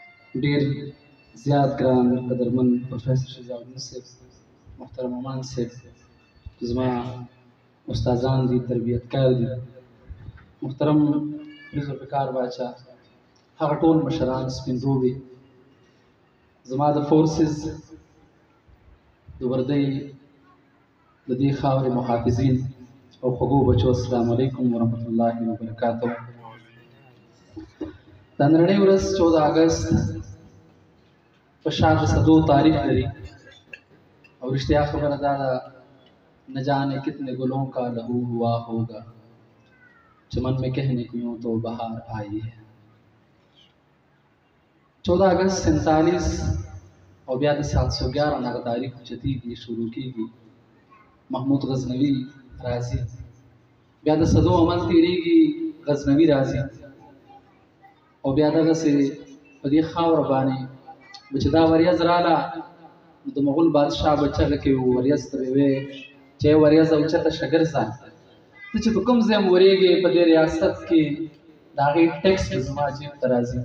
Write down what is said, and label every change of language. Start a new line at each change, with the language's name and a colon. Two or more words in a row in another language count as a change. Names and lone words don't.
Pashto: ډیر زیات ګران قدرمن پروفیسر شجاع الدین صاحب، محترم امان صاحب، زما استادان دي، تربیتکار دي، محترم ذوالفقار باچا، هغه ټول مشران، سپین روبي، زما د فورسز د وردۍ د دې خاورې محافظین او خوږو بچو،
Arabic: السلام علیکم ورحمت الله وبرکاتو.
Pashto: دا نننۍ ورځ 14 اګست په شا د صدو تاریخ لري او رښتیا خبره دا ده،
Urdu: نہ جانے کتنے گلوں کا لہو ہوا ہوگا، چمن میں کہنے کو یوں تو بہار آئی ہے.
Pashto: 14 اگست 47 او بیا د 711 نه تاریخ چتیږي، شروع کیږي. محمود غزنوي راځي، بیا د صدو عمل تیریږي، غزنوي راځي او بیا دغسې په دې خاوره باندې چې دا وریځ راله نو د مغول بادشاه به چغه کوي وریځ ته به ویې چې وریځ اوچته شه ګرځه، ته چې په کوم ځای هم ورېږې په دې ریاست کې د هغې ټیکس به زما جیب ته راځي.